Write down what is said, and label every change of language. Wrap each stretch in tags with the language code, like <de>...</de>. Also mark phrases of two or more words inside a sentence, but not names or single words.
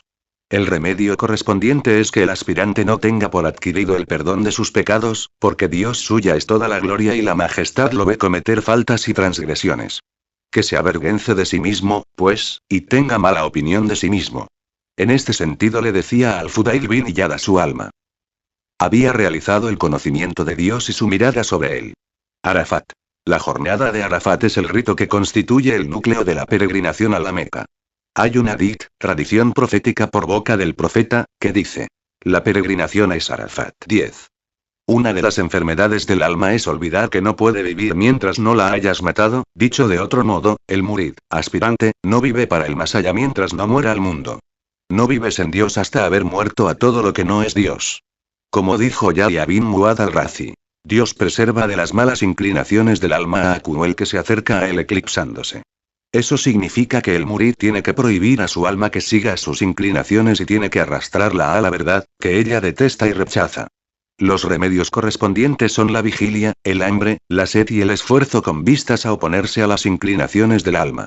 <es>El remedio correspondiente es que el aspirante no tenga por adquirido el perdón de sus pecados, porque Dios suya es toda la gloria y la majestad lo ve cometer faltas y transgresiones. Que se avergüence de sí mismo, pues, y tenga mala opinión de sí mismo. En este sentido le decía al Fudail bin Iyad a su alma. Había realizado el conocimiento de Dios y su mirada sobre él. Arafat. La jornada de Arafat es el rito que constituye el núcleo de la peregrinación a la Meca. Hay una tradición profética por boca del profeta, que dice, la peregrinación es Arafat. 10. Una de las enfermedades del alma es olvidar que no puede vivir mientras no la hayas matado, dicho de otro modo, el murid, aspirante, no vive para el más allá mientras no muera al mundo. No vives en Dios hasta haber muerto a todo lo que no es Dios. Como dijo Yahya bin Muad al-Razi, Dios preserva de las malas inclinaciones del alma a aquel que se acerca a él eclipsándose. Eso significa que el murid tiene que prohibir a su alma que siga sus inclinaciones y tiene que arrastrarla a la verdad, que ella detesta y rechaza. Los remedios correspondientes son la vigilia, el hambre, la sed y el esfuerzo con vistas a oponerse a las inclinaciones del alma.</es>